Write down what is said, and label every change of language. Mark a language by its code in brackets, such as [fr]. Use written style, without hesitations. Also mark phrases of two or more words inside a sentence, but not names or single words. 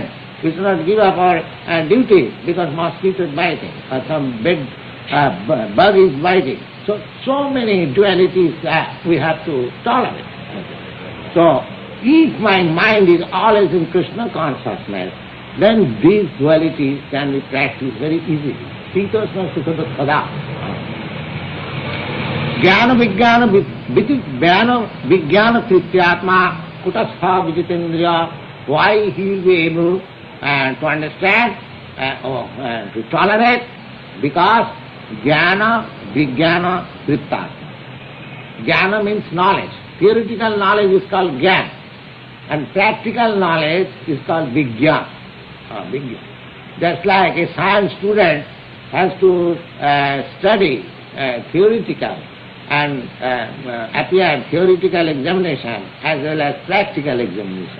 [en] We should not give up our duty because mosquito is biting or some big bug is biting. So many dualities we have to tolerate. So, if my mind is always in Krishna consciousness, then these dualities can be practiced very easily. [sa] शीतोष्ण सुख दुःख. ज्ञान विज्ञान कृतात्मा कूटस्थ विजितेन्द्रिय. [en] Why he will be able to understand to tolerate, because [sa] ज्ञान, विज्ञान, वृत्तार्थ. [en] Jnana means knowledge. Theoretical knowledge is called jnana, and practical knowledge is called vijnana. Just like a science student has to study theoretical and appear theoretical examination as well as practical examination.